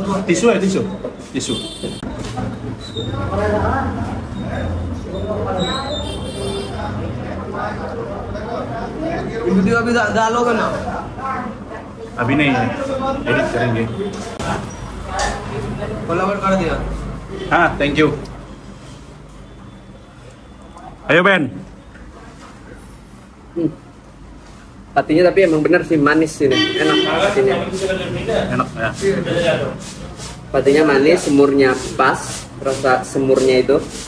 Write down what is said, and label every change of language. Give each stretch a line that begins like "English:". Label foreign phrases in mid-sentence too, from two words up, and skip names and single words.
Indonesian: Tisu ya tisu. Tisu.
Hindi: वीडियो अभी डालोगे ना अभी नहीं है. Edit करेंगे. फॉलोवर कर दिया
English: Ah, thank you.
Indonesian: Ayo Ben. Patinya tapi emang bener sih manis ini, enak patinya. Enak ya. Patinya manis, semurnya pas, rasa semurnya itu.